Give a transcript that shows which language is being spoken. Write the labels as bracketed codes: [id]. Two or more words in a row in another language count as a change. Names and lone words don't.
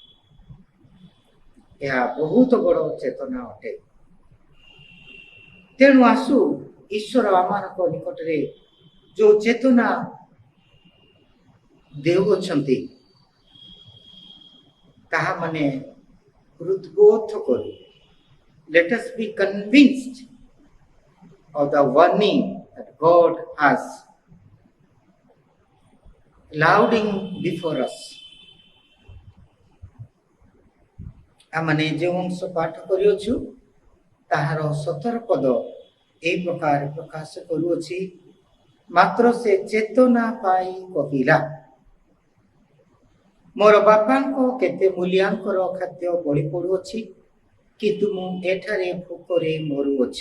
[or] ଏହା ବହୁତ ବଡ଼ ଚେତନା ଅଟେ। ତେଣୁ ଆସୁ ଈଶ୍ୱର ଆମମାନଙ୍କ ନିକଟରେ ଯେଉଁ ଚେତନା ଦେଉଅଛନ୍ତି ତାହା ମାନେ ହୃଦବୋଧ କରୁ। [en] Let us be convinced of the warning that God has lauding before us. [or] ଆମେ ଯେଉଁ ଅଂଶ ପାଠ କରିଅଛୁ ତାହାର 17 ପଦ ଏହି ପ୍ରକାର ପ୍ରକାଶ କରୁଅଛି, ମାତ୍ର ସେ ଚେତନା ପାଇ କହିଲା, ମୋର ବାପାଙ୍କ କେତେ ମୂଲ୍ୟାଙ୍କର ଖାଦ୍ୟ ବଳି ପଡ଼ୁଅଛି, କିନ୍ତୁ ମୁଁ ଏଠାରେ ଭୋକରେ ମରୁଅଛି।